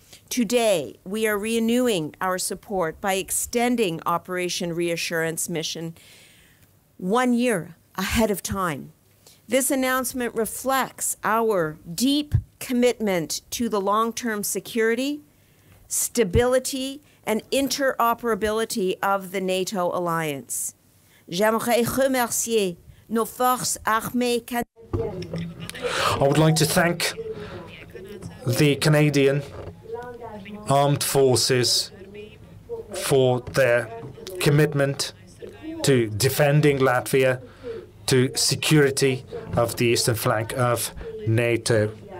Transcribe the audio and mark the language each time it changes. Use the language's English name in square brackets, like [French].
[English] Today, we are renewing our support by extending Operation Reassurance mission 1 year ahead of time. This announcement reflects our deep commitment to the long-term security, stability, and interoperability of the NATO alliance. [French] J'aimerais remercier nos forces armées canadiennes. [English] I would like to thank the Canadian Armed Forces for their commitment to defending Latvia, to security of the eastern flank of NATO.